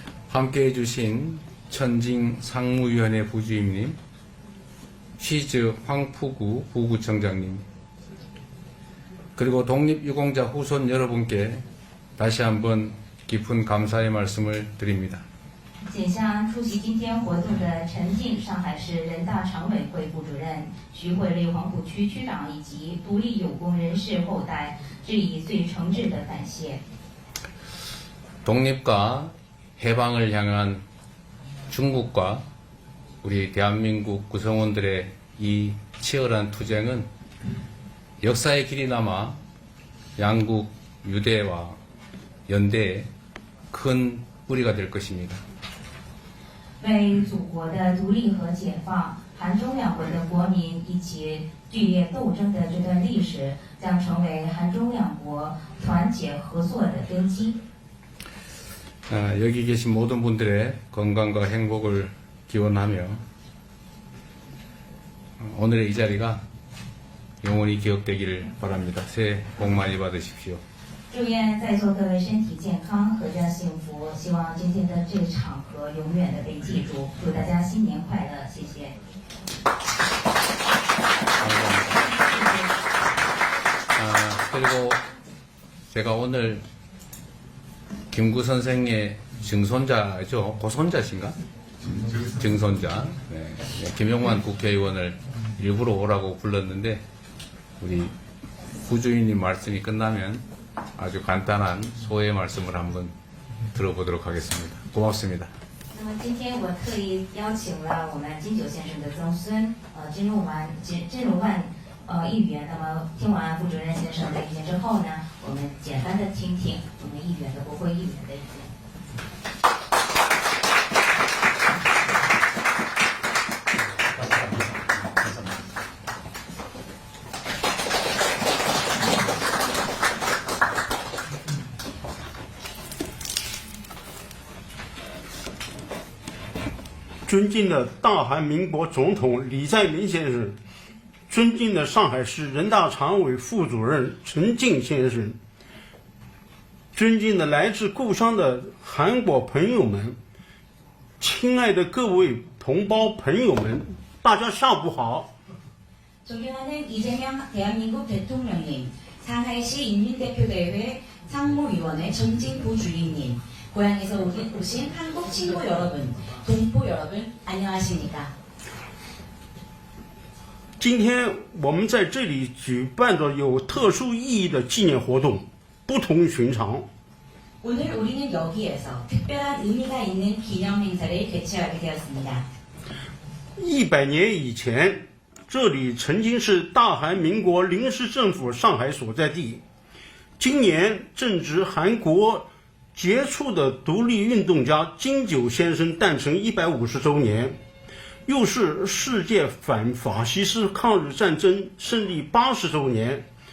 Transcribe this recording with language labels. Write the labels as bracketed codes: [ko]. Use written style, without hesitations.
[ko] 함께해 주신 천징 상무위원회 부주임님, 쉬즈 황푸구 부구청장님, 그리고 독립유공자 후손 여러분께 다시 한번 깊은 감사의 말씀을 드립니다. [zh] 谨向出席今天活动的陈静上海市人大常委会副主任、徐汇丽黄浦区区长以及独立有功人士后代致以最诚挚的感谢。 [ko] 독립과 해방을 향한 중국과 우리 대한민국 구성원들의 이 치열한 투쟁은 역사의 길이 남아 양국 유대와 연대에 큰 뿌리가 될 것입니다. [zh] 为祖国的独立和解放，韩中两国的国民一起剧烈斗争的这段历史，将成为韩中两国团结合作的根基。 [ko] 여기 계신 모든 분들의 건강과 행복을 기원하며 오늘의 이 자리가 영원히 기억되기를 바랍니다. 새해 복 많이 받으십시오. [zh] 祝愿在座各位身体健康，阖家幸福。希望今天的这个场合永远的被记住。祝大家新年快乐，谢谢。 [ko] 그리고 제가 오늘 김구 선생의 증손자죠? 고손자신가? 증손자. 네. 김용만 국회의원을 일부러 오라고 불렀는데 우리 부주임님 말씀이 끝나면 아주 간단한 소회 말씀을 한번 들어보도록 하겠습니다. 고맙습니다. [zh] 那么今天我特意邀请了我们金九先生的曾孙，金龙万议员。那么听完副主任先生的意见之后呢，我们简单的听听我们议员的国会议员的意见。尊敬的大韩民国总统李在明先生，尊敬的上海市人大常委副主任陈静先生，尊敬的来自故乡的韩国朋友们，亲爱的各位同胞朋友们，大家下午好。 [ko] 존경하는 이재명 대한민국 대통령님, 상하이시 인민대표대회 상무위원회 전진 부주임님, 고향에서 오신 한국 친구 여러분, 동포 여러분, 안녕하십니까? [zh] 今天我们在这里举办的有特殊意义的纪念活动，不同寻常。 [ko] 오늘 우리는 여기에서 특별한 의미가 있는 기념 행사를 개최하게 되었습니다. [zh] 100年以前，这里曾经是大韩民国临时政府上海所在地。今年正值韩国杰出的独立运动家金九先生诞辰150周年，又是世界反法西斯抗日战争胜利80周年。